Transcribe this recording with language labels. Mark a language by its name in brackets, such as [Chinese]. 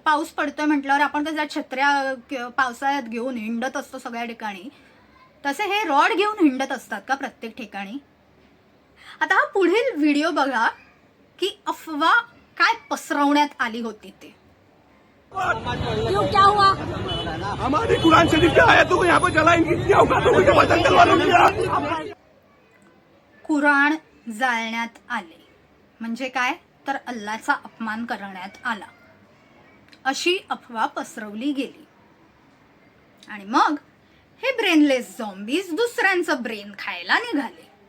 [Marathi] पाऊस पडतोय म्हटल्यावर आपण कसं छत्र्या पावसाळ्यात घेऊन हिंडत असतो सगळ्या ठिकाणी, तसे हे रॉड घेऊन हिंडत असतात का प्रत्येक ठिकाणी. आता हा पुढील व्हिडिओ बघा की अफवा काय पसरवण्यात आली होती ते. [Hindi] क्यों, क्या हुआ? हमारी कुरान शरीफ क्या आया तो यहाँ पर जलाएंगे, क्या होगा तो मुझे बदल करवा. [Marathi] कुराण जाळण्यात आले म्हणजे काय तर अल्लाचा अपमान करण्यात आला अशी अफवा पसरवली गेली. आणि मग हे ब्रेनलेस झॉम्बीज दुसऱ्यांचं ब्रेन खायला निघाले.